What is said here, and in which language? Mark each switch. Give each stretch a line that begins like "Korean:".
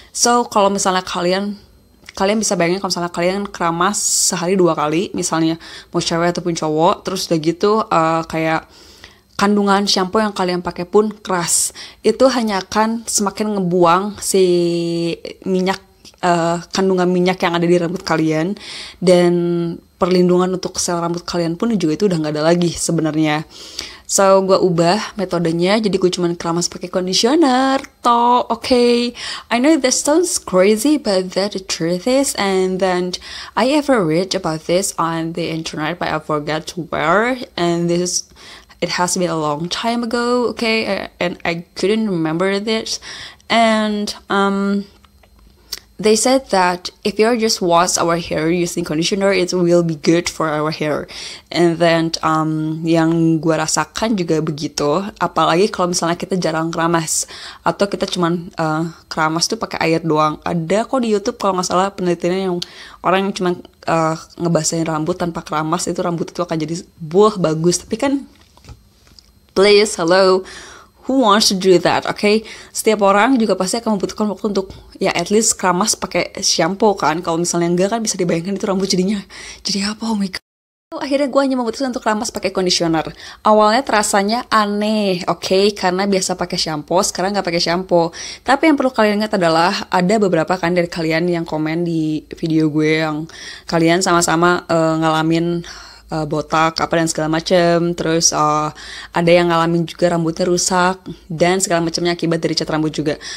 Indonesian: So kalau misalnya kalian bisa bayangin kalau misalnya kalian keramas sehari 2 kali, misalnya mau cewek ataupun cowok, terus udah gitu kayak kandungan shampoo yang kalian pakai pun keras, itu hanya akan semakin ngebuang si minyak, kandungan minyak yang ada di rambut kalian, dan perlindungan untuk sel rambut kalian pun juga itu udah nggak ada lagi sebenarnya. So gue ubah metodenya, jadi gue cuman keramas pakai conditioner toh.
English: Okay, I know this sounds crazy but that the truth is, and then I ever read about this on the internet but I forgot to where, and it has been a long time ago, okay, and I couldn't remember this, and they said that if you just wash our hair using conditioner, it will be good for our hair. And then
Indonesian: yang gue rasakan juga begitu. Apalagi kalau misalnya kita jarang keramas atau kita cuman keramas tuh pakai air doang. Ada kok di YouTube kalau nggak salah penelitian yang orang yang cuman ngebasahin rambut tanpa keramas, itu rambut itu akan jadi bagus.
English: Tapi kan, please, hello, who wants to do that, okay?
Indonesian: Setiap orang juga pasti akan membutuhkan waktu untuk ya at least keramas pakai shampoo kan. Kalau misalnya enggak kan bisa dibayangkan itu rambut jadinya jadi apa,
English: oh my god.
Indonesian: Akhirnya gue hanya memutuskan untuk keramas pakai conditioner. Awalnya terasanya aneh, okay? Karena biasa pakai shampoo, sekarang nggak pakai shampoo. Tapi yang perlu kalian ingat adalah ada beberapa kan dari kalian yang komen di video gue yang kalian sama-sama ngalamin botak apa dan segala macem, terus ada yang ngalamin juga rambutnya rusak dan segala macamnya akibat dari cat rambut juga.